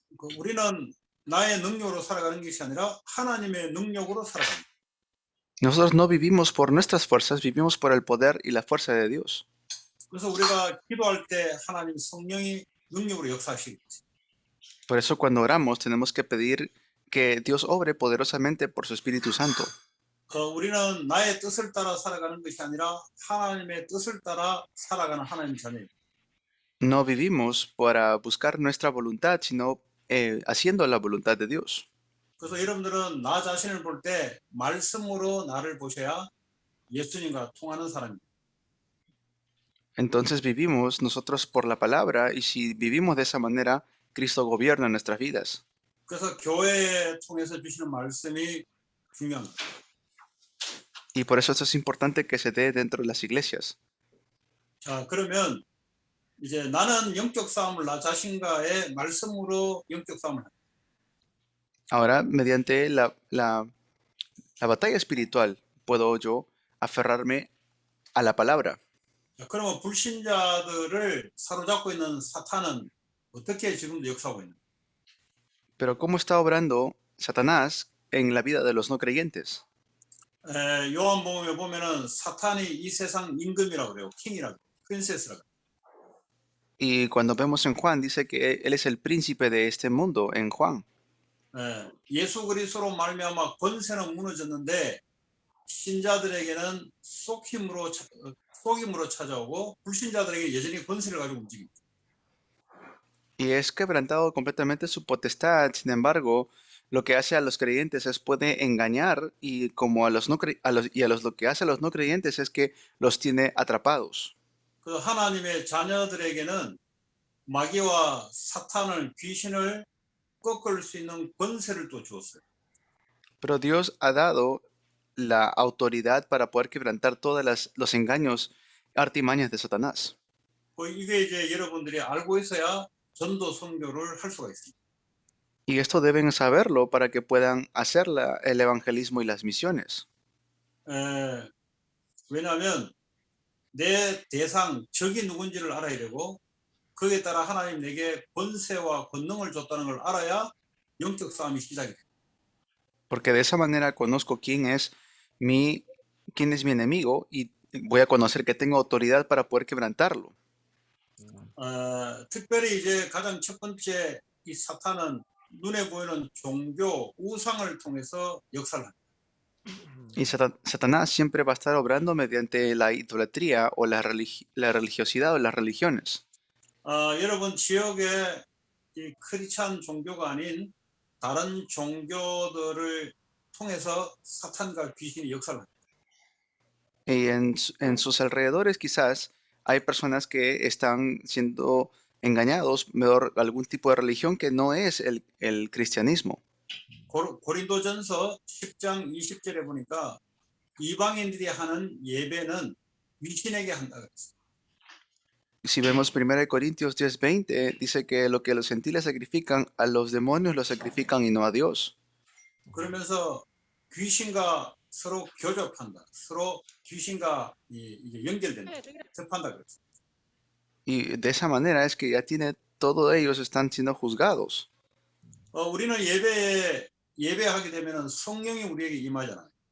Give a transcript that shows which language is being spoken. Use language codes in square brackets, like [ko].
[ko] 그 우리는 나의 능력으로 살아가는 것이 아니라 하나님의 능력으로 살아갑니다. [es] Nosotros no vivimos por nuestras fuerzas, vivimos por el poder y la fuerza de Dios. [ko] 그래서 우리가 기도할 때 하나님 성령이 능력으로 역사하시고 [es] Por eso cuando oramos tenemos que pedir que Dios obre poderosamente por su Espíritu Santo. [ko] 우리는 나의 뜻을 따라 살아가는 것이 아니라 하나님의 뜻을 따라 살아가는 하나님 자녀입니다. [es] No vivimos para buscar nuestra voluntad, sino haciendo la voluntad de Dios. [ko] 그래서 여러분들은 나 자신을 볼 때 말씀으로 나를 보셔야 예수님과 통하는 사람입니다. [es] Entonces vivimos nosotros por la palabra y si vivimos de esa manera, Cristo gobierna nuestras vidas. [ko] 그래서 교회 통해서 주시는 말씀이 중요합니다. [es] Y por eso esto es importante que se dé dentro de las iglesias. [ko] 자, 그러면 이제 나는 영적 싸움을 나 자신과의 말씀으로 영적 싸움을 합니다. [es] Ahora, mediante la batalla espiritual, puedo yo aferrarme a la palabra. [ko] 자, 그러면 불신자들을 사로잡고 있는 사탄은 어떻게 지금도 역사하고 있는가? [es] Pero ¿cómo está obrando Satanás en la vida de los no creyentes? [ko] 요한복음에 보면은 사탄이 이 세상 임금이라고 그래요. 킹이라고, 프린세스라고. [es] Y cuando vemos en Juan, dice que él es el príncipe de este mundo, en Juan. [ko] 예수 그리스도로 말미암아 권세는 무너졌는데 신자들에게는 속임으로 찾아오고 불신자들에게 여전히 권세를 가지고 움직입니다. [es] Y es quebrantado completamente su potestad. Sin embargo, lo que hace a los creyentes es puede engañar y como a los no lo que hace a los no creyentes es que los tiene atrapados. [ko] 그 하나님의 자녀들에게는 마귀와 사탄을 귀신을 꺾을 수 있는 권세를 또 주었어요. [es] Pero Dios ha dado la autoridad para poder quebrantar todos los engaños, artimañas de Satanás. [ko] 이게 이제 여러분들이 알고 있어야 전도 선교를 할 수가 있습니다. [es] Y esto deben saberlo para que puedan hacer el evangelismo y las misiones. [ko] 왜냐하면 내 대상, 적이 누군지를 알아야 되고 거기에 따라 하나님 내게 권세와 권능을 줬다는 걸 알아야 영적 싸움이 시작이 돼요. [es] Porque de esa manera conozco quién es mi enemigo y voy a conocer que tengo autoridad para poder quebrantarlo. [ko] 특별히 이제 가장 첫 번째 이 사탄은 눈에 보이는 종교, 우상을 통해서 역사를 합니다. [es] Y Satanás siempre va a estar obrando mediante la idolatría o la religiosidad o las religiones. [ko] 여러분 지역에 이 크리스찬 종교가 아닌 다른 종교들을 통해서 사탄과 귀신이 역사를 합니다. [es] Y en sus alrededores quizás hay personas que están siendo engañados por algún tipo de religión que no es el cristianismo. [ko] 고린도전서 10장 20절에 보니까 이방인들이 하는 예배는 귀신에게 한다 그랬어요. [es] Si vemos 1 Corintios 10:20, dice que lo que los gentiles sacrifican, a los demonios lo sacrifican y no a Dios. [ko] 그러면서 귀신과 서로 교접한다. 서로 귀신과 이게 연결된다. 접한다 그랬어요. [es] Y de esa manera es que ya todos ellos están siendo juzgados. [ko] 우리는 예배에 예배하게 되면은 성령이 우리에게 임하잖아요.